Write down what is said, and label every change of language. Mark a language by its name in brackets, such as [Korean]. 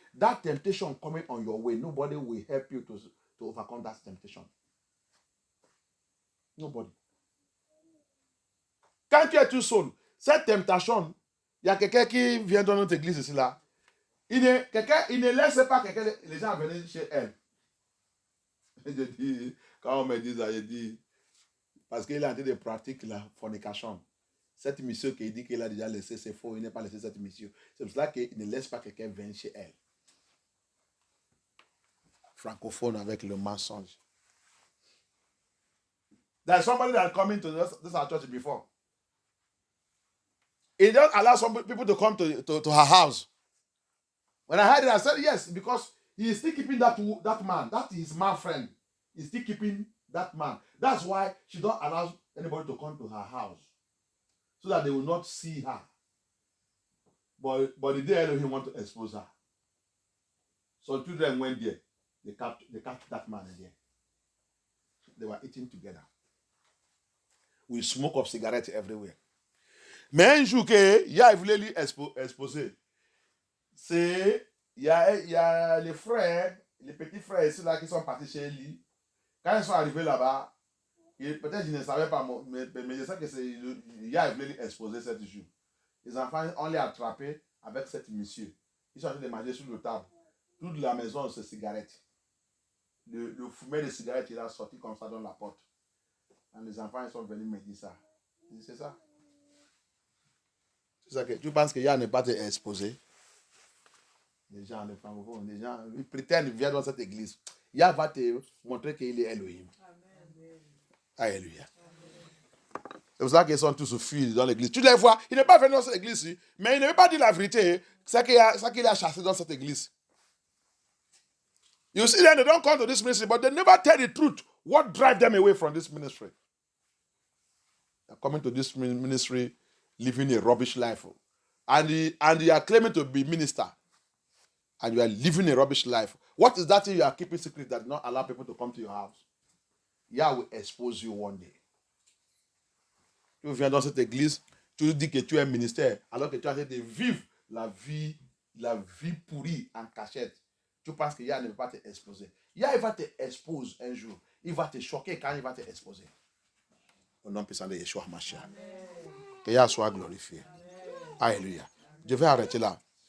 [English] That temptation coming on your way, nobody will help you to overcome that temptation. Nobody. [French] Quand tu es tout seul, cette temptation, il y a quelqu'un qui vient dans notre église ici là. Il ne laisse pas les gens venir chez elle. Je dis, quand on me dit ça, je dis, parce qu'il a été de pratique la fornication. Cette mission qui dit qu'il a déjà laissé, c'est faux, il n'a pas laissé cette mission. C'est pour cela qu'il ne laisse pas quelqu'un venir chez elle. Francophone avec le mensonge. [English] There's somebody that coming to this our church before. He don't allow some people to come to her house. When I heard it, I said yes, because he is still keeping that man. That is his man friend. He's still keeping that man. That's why she don't allow anybody to come to her house, so that they will not see her. But the day Elohim want to expose her. So children went there. They captured that man in there. They were eating together. We smoke of cigarettes everywhere. [French] Mais un jour que Yah voulait lui exposer, c'est il y a les frères, les petits frères ici là qui sont partis chez lui. Quand ils sont arrivés là-bas, peut-être ils ne savaient pas, mais je sais que c'est Yah voulait lui exposer cette jour. Les enfants, on les a attrapés avec cette monsieur. Ils sont en train de manger sur le table. Toute la maison, c'est cigarettes. Le fumet de cigarettes, il a sorti comme ça dans la porte. Et les enfants, ils sont venus me dire ça. C'est ça. C'est ça que tu penses que Yah n'est pas exposé. Les gens, les francophones, les gens, ils prétendent qu'ils viennent dans cette église. Yah va te montrer qu'il est Elohim. Alléluia. C'est pour ça qu'ils sont tous fuis dans l'église. Tu les vois, il n'est pas venu dans cette église, mais il ne veut pas dire la vérité. C'est qu'il a chassé dans cette église. [English] You see them, they don't come to this ministry, but they never tell the truth. What drives them away from this ministry? They're coming to this ministry, living a rubbish life. And you are claiming to be minister. And you are living a rubbish life. What is that thing you are keeping secret that not allow people to come to your house? Yah will expose you one day. [French] Tu viens dans cette église, tu dis que tu es un ministère, alors que tu as essayé de vivre la vie pourrie en cachette. Tu penses que Yah ne va pas te exposer. Yah, il va te exposer un jour. Il va te choquer quand il va te exposer. Au nom puissant de Yeshua Mashiach. Que Yah soit glorifié. Alléluia. Je vais arrêter là.